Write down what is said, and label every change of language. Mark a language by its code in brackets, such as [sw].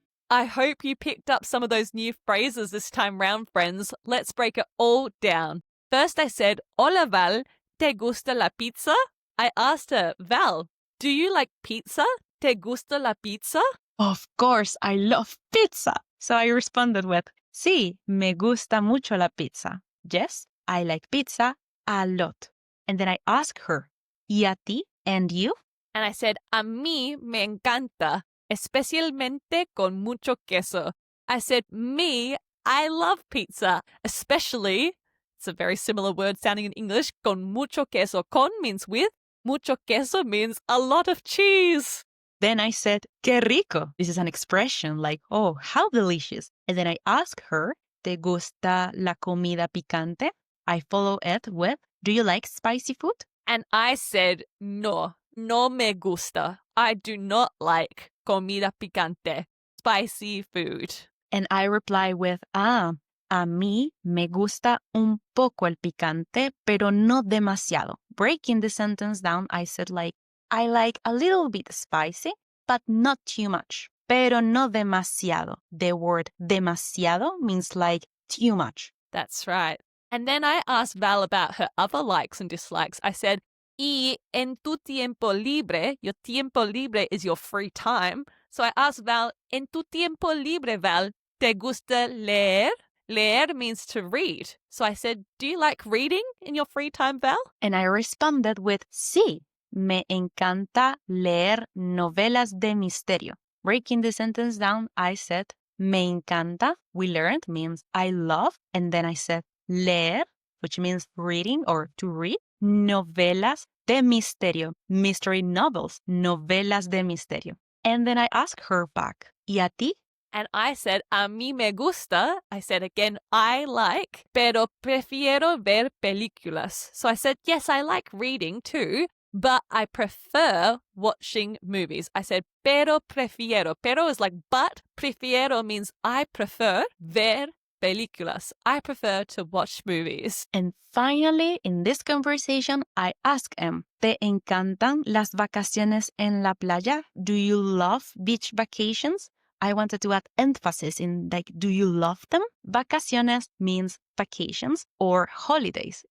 [en] I hope you picked up some of those new phrases this time round, friends. Let's break it all down. First, I said, [es] Hola, Val, ¿te gusta la pizza? [en] I asked her, Val, do you like pizza? [es] ¿Te gusta la pizza? [en] Of course, I love pizza. So I responded with, [es] sí, me gusta mucho la pizza. [en] Yes, I like pizza a lot. And then I asked her, [es] ¿y a ti? [en] And you? And I said, [es] a mí me encanta, especialmente con mucho queso. [en] I said, me, I love pizza, especially, it's a very similar word sounding in English, [es] con mucho queso. [en] Con means with, [es] mucho queso [en] means a lot of cheese. Then I said, [es] qué rico. [en] This is an expression like, oh, how delicious. And then I asked her, [es] ¿te gusta la comida picante? [en] I follow it with, do you like spicy food? And I said, [es] no, no me gusta. [en] I do not like [es] comida picante, [en] spicy food. And I reply with, [es] a mí me gusta un poco el picante, pero no demasiado. [en] Breaking the sentence down, I said like, I like a little bit spicy, but not too much. [es] Pero no demasiado. [en] The word demasiado means like too much. That's right. And then I asked Val about her other likes and dislikes. I said, [es] y en tu tiempo libre, [en] your tiempo libre is your free time. So I asked Val, [es] en tu tiempo libre, Val, ¿te gusta leer? [en] Leer means to read. So I said, do you like reading in your free time, Val? And I responded with, [es] sí, me encanta leer novelas de misterio. [en] Breaking the sentence down, I said, [es] me encanta, [en] we learned, means I love. And then I said, leer, which means reading or to read, [es] novelas de misterio, [en] mystery novels, novelas de misterio. And then I asked her back, [es] ¿y a ti? [en] And I said, [es] a mí me gusta. [en] I said again, I like, [es] pero prefiero ver películas. [en] So I said, yes, I like reading too, but I prefer watching movies. I said, [es] pero prefiero. [en] Pero is like but. Prefiero means I prefer [es] ver películas. [en] I prefer to watch movies. And finally, in this conversation, I asked him, [es] ¿te encantan las vacaciones en la playa? [en] Do you love beach vacations? I wanted to add emphasis in like, do you love them? Vacaciones means vacations or holidays.